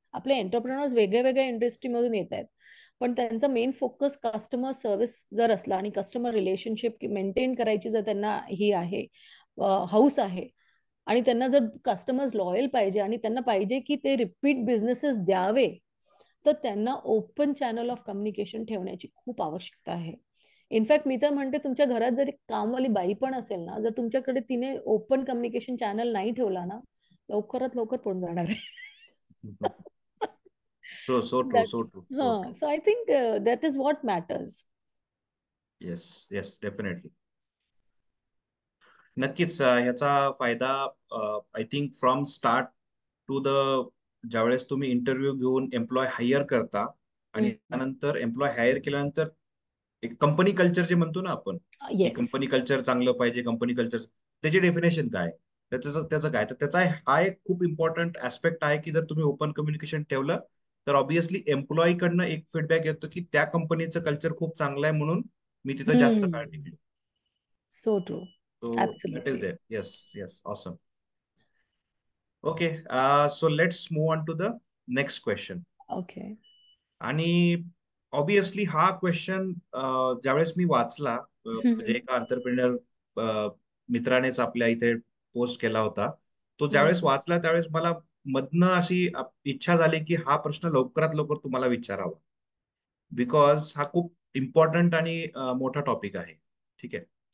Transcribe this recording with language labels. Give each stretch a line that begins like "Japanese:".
Marathi: आपले एंटरप्रेनर्स वेगळ्या वेगळ्या इंडस्ट्रीमधून येत आहेत, पण त्यांचा मेन फोकस कस्टमर सर्व्हिस जर असला आणि कस्टमर रिलेशनशिप मेंटेन करायची जर त्यांना ही आहे, हाऊस आहे, आणि त्यांना जर कस्टमर्स लॉयल पाहिजे आणि त्यांना पाहिजे की ते रिपीट बिझनेसेस द्यावे, तर त्यांना
English: open channel of communication
Marathi: ठेवण्याची खूप आवश्यकता आहे. इनफॅक्ट मी तर म्हणते, तुमच्या घरात जरी कामवाली बाई पण असेल ना, जर तुमच्याकडे तिने ओपन कम्युनिकेशन चॅनल नाही ठेवला ना, लवकरात लवकर पळून जाणार आहे.
English: So so true, That, so true, so हा, true. so I think that is what matters. Yes, yes, definitely.
Marathi: नक्कीच ह्याचा फायदा
English: I think from start to the,
Marathi: ज्यावेळेस तुम्ही इंटरव्ह्यू घेऊन एम्प्लॉय हायर करता आणि Mm. त्यानंतर एम्प्लॉय हायर केल्यानंतर एक कंपनी कल्चर जे म्हणतो ना आपण, की
English: Yes.
Marathi: कंपनी कल्चर चांगलं पाहिजे, कंपनी कल्चर, त्याची डेफिनेशन काय, त्याचं त्याचं काय, तर त्याचा हा एक खूप इम्पॉर्टंट ऍस्पेक्ट आहे की जर तुम्ही ओपन कम्युनिकेशन ठेवलं तर ऑब्व्हियसली एम्प्लॉई कडनं एक फीडबॅक येतो की त्या कंपनीचं कल्चर खूप चांगलं आहे म्हणून मी तिथं जास्त काळ Hmm. टिकलो.
English: So true. So that is Absolutely. there. Yes, yes, awesome. Okay, so let's move on to the next question. Okay.
Marathi: आणि ऑब्विसली हा क्वेश्चन ज्यावेळेस मी वाचला, म्हणजे Mhm. एका अंतरप्रिनर मित्रानेच आपल्या इथे पोस्ट केला होता. तो ज्यावेळेस हम्म. वाचला त्यावेळेस मला मधनं अशी इच्छा झाली की हा प्रश्न लवकरात लवकर तुम्हाला विचारावा, बिकॉज हा खूप इम्पॉर्टंट आणि मोठा टॉपिक आहे. ठीक आहे.